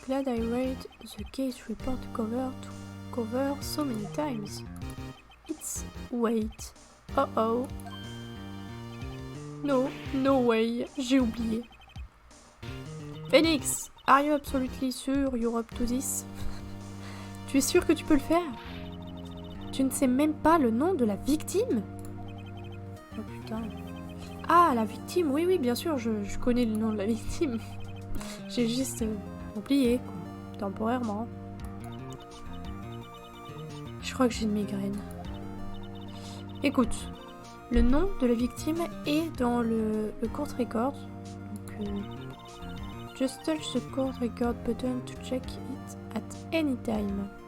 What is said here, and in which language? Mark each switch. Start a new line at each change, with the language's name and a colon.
English: Glad I read the case report cover so many times. It's... wait. Oh. No way.
French: J'ai oublié.
English: Phoenix, are you absolutely sure you're up to this?
French: Tu es sûr que tu peux le faire? Tu ne sais même pas le nom de la victime? Oh putain. Ah, la victime, oui, bien sûr, je connais le nom de la victime. J'ai juste oublié, quoi, temporairement. Je crois que j'ai une migraine. Écoute, le nom de la victime est dans le court record. Donc,
English: just touch the court record button to check it at any time.